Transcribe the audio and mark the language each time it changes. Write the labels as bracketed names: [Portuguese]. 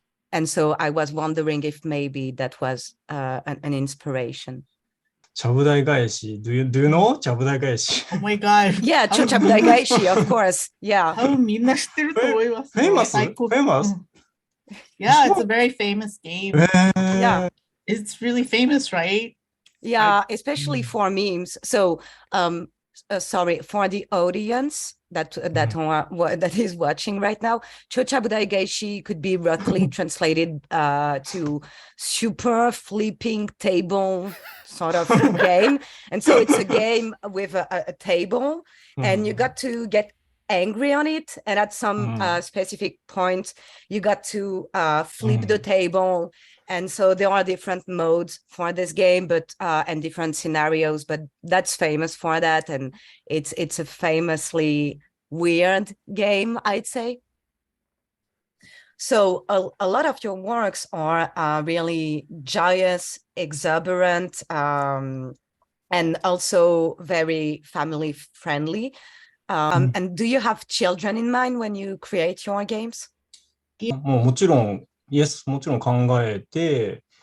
[English] And so I was wondering if maybe that was an inspiration. ちゃぶ台返し do you know ちゃぶ台返し Oh my god. Yeah, Chocha Budai Gaishi, of course. Yeah. [Japanese] 多分みんな知ってると思います。 [English] Famous? Yeah, it's a very famous game. Yeah. It's really famous, right? Yeah, especially for memes. So, sorry, for the audience that is watching right now, Chocha Budai Geishi could be roughly translated to super flipping table sort of game. And so it's a game with a table, and you got to get angry on it, and at some specific point you got to flip the table. And so there are different modes for this game, but and different scenarios, but that's famous for that, and it's a famously weird game, I'd say. So a lot of your works are really joyous, exuberant, and also very family friendly. And do you have children in mind when you create your games? [Japanese] もちろん、 [English] Yes、 [Japanese] もちろん考えて、